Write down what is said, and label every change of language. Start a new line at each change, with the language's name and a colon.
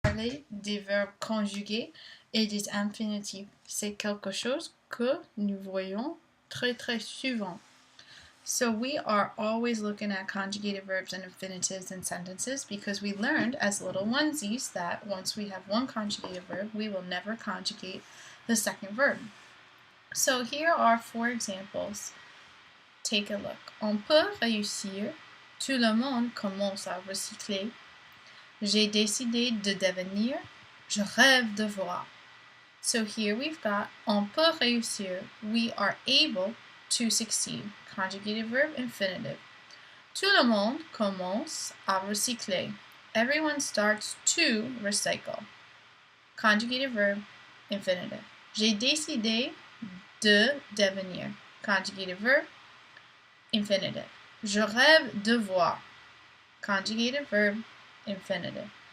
French: parler des verbes conjugués et des infinitifs. C'est quelque chose que nous voyons très souvent.
English: So we are always looking at conjugated verbs and infinitives in sentences because we learned as little onesies that once we have one conjugated verb, we will never conjugate the second verb. So here are 4 examples. Take a look.
French: On peut réussir. Tout le monde commence à recycler. J'ai décidé de devenir. Je rêve de voir.
English: So here we've got
French: on peut réussir.
English: We are able to succeed. Conjugated verb, infinitive.
French: Tout le monde commence à recycler.
English: Everyone starts to recycle. Conjugated verb, infinitive.
French: J'ai décidé de devenir.
English: Conjugated verb, infinitive.
French: Je rêve de voir.
English: Conjugated verb, infinitive.